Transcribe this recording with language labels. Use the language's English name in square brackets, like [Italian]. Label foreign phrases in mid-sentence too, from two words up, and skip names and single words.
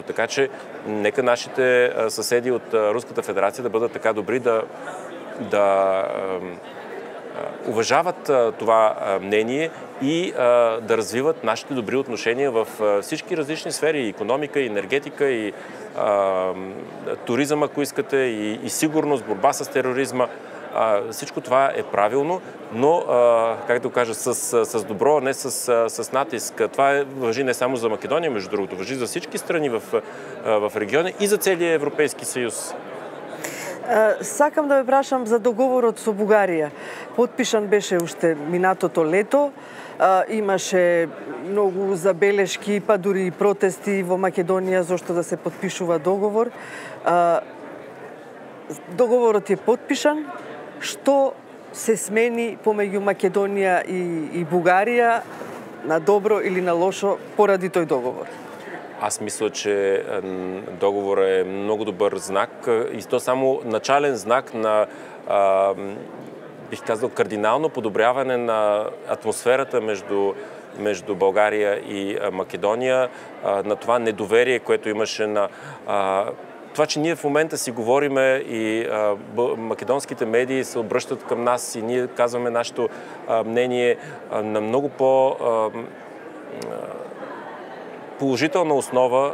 [Bulgarian] Така че нека нашите съседи от Руската федерация да бъдат така добри да уважават това мнение и да развиват нашите добри отношения в всички различни сфери, и икономика, и енергетика, и туризъм, ако искате, и сигурност, борба с тероризма. Всичко това е правилно, но, как да го кажа, с добро, а не с натиск. Това важи не само за Македония, между другото, важи за всички страни в региона и за целия Европейски съюз. [Macedonian] Сакам да ве прашам за договорот со Бугарија. Подпишан беше уште минатото лето. Имаше многу забелешки, па дури и протести во Македонија зашто да се подпишува договор. Договорот е подпишан. Што се смени помеѓу Македонија и Бугарија на добро или на лошо поради тој договор? [Bulgarian] Аз мисля, че договорът е много добър знак и то само начален знак на, бих казал, кардинално подобряване на атмосферата между България и Македония, на това недоверие, което имаше на това, че ние в момента си говориме и македонските медии се обръщат към нас и ние казваме нашето мнение на много положителна основа.